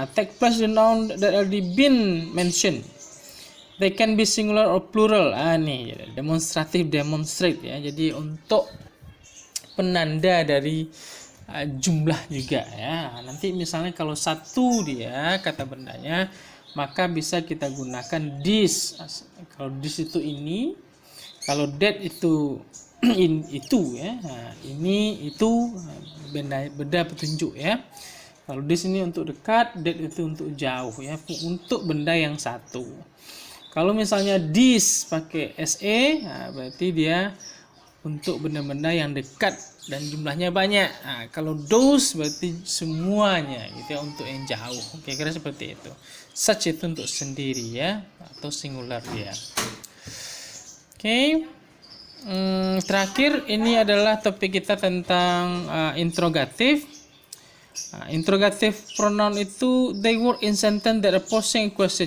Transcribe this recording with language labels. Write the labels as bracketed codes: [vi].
[en] Take place the noun that already been mentioned. They can be singular or plural. [id] Nih demonstrative, demonstrate ya. Jadi untuk penanda dari jumlah juga ya. Nanti misalnya kalau satu dia kata bendanya, maka bisa kita gunakan this. Kalau this itu ini, kalau that itu itu ya. Ini itu benda petunjuk ya. Kalau this ini untuk dekat, that itu untuk jauh ya, untuk benda yang satu. Kalau misalnya this pakai SE, berarti dia untuk benda-benda yang dekat dan jumlahnya banyak. Kalau those berarti semuanya gitu ya, untuk yang jauh. Kira-kira seperti itu. Such itu untuk sendiri ya, atau singular dia. Oke. Terakhir ini adalah topik kita tentang interrogative. [en] Interrogative pronoun [id] itu [en] they work in sentence that are posing a question.